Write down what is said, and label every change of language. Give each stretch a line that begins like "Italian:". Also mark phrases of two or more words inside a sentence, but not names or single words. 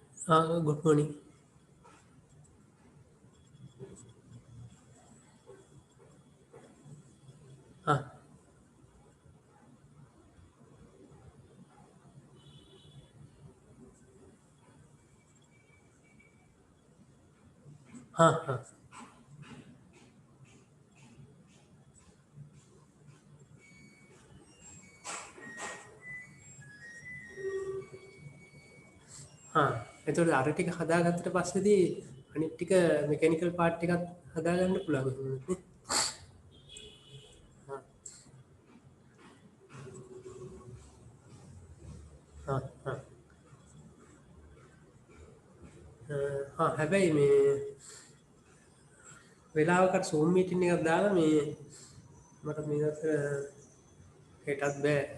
English: good morning. हाँ हाँ हाँ हाँ
Sinhala: එතකොට අර ටික හදාගත්තට පස්සේදී අනිත් ටික මෙකැනිකල් පාර්ට් ටිකත් හදාගන්න පුළුවන් නේ. हाँ हाँ हाँ हाँ හැබැයි මේ වෙලාවකට Zoom meeting එකක් දාලා මේ මට මේකට හෙටත් බෑ.